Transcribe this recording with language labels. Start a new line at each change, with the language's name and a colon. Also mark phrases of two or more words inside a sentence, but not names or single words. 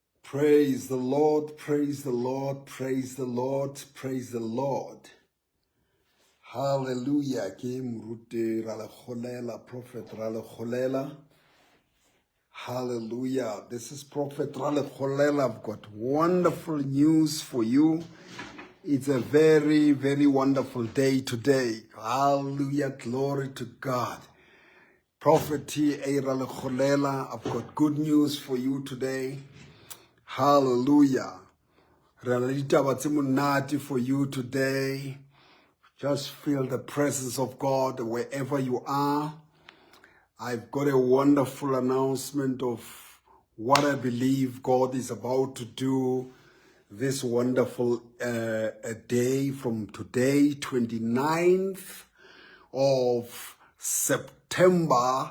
English: Praise the Lord, praise the Lord, praise the Lord, praise the Lord. Hallelujah.
Tswana: Ke moruti ra le kgolela, Prophet ra le kgolela.
English: Hallelujah. This is Prophet ra le kgolela. I've got wonderful news for you. It's a very, very wonderful day today. Hallelujah. Glory to God. Prophet T. A. ra le kgolela. I've got good news for you today. Hallelujah. For you today. Just feel the presence of God wherever you are. I've got a wonderful announcement of what I believe God is about to do this wonderful day from today, 29th of September.